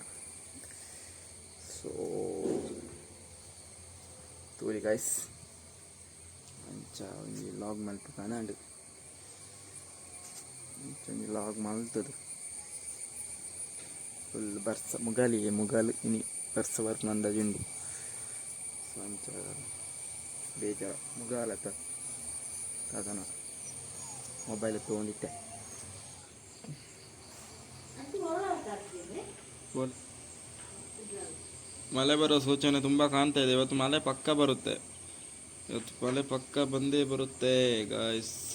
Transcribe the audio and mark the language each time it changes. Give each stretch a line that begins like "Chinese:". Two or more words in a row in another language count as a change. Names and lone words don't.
Tulu: ಸೊ ತೂರಿ ಗೈಸ್ ಅಂಚ ಒಂಜಿ ಲಾಗ್ ಮಲ್ಪು ಕಂಡು ಲಾಗ್ ಮಲ್ತದು ಫುಲ್ ಬರ್ಸ ಮುಗಾಲು ಇನಿ ಬರ್ಸ ವರ್ಕ್ ನಂದಜುಂಡು. ಸೊ ಅಂಚ ಬೇಜಾರ ಮುಗಾಲತ್ತ
Kannada: ಅದನ್ನ ಮೊಬೈಲ್ ತೊಗೊಂಡಿದ್ದೆ. ಮಳೆ ಬರೋ ಸೂಚನೆ ತುಂಬ ಕಾಣ್ತಾ ಇದೆ. ಇವತ್ತು ಮಳೆ ಪಕ್ಕ ಬರುತ್ತೆ. ಇವತ್ತು ಮಳೆ ಪಕ್ಕ ಬಂದೇ ಬರುತ್ತೆ ಗಾಯ್ಸ್.